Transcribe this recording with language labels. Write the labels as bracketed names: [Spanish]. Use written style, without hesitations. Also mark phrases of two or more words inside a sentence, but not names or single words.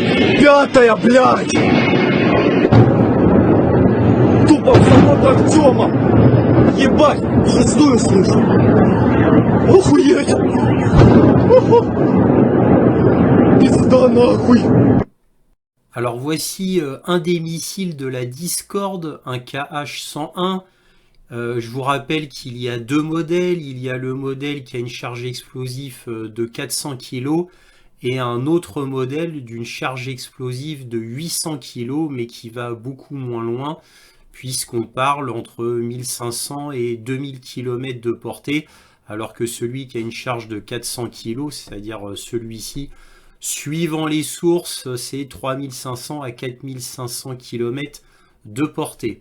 [Russian] 5-я, блядь! Тупо в завод Артема! Ебать, 6-ю слышу! Охуеть! Пизда нахуй! [French] Alors voici un des missiles de la Discord, un KH-101. Je vous rappelle qu'il y a 2 modèles. Il y a le modèle qui a une charge explosive de 400 kg et un autre modèle d'une charge explosive de 800 kg mais qui va beaucoup moins loin puisqu'on parle entre 1500 et 2000 km de portée alors que celui qui a une charge de 400 kg, c'est-à-dire celui-ci, suivant les sources, c'est 3500 à 4500 km de portée.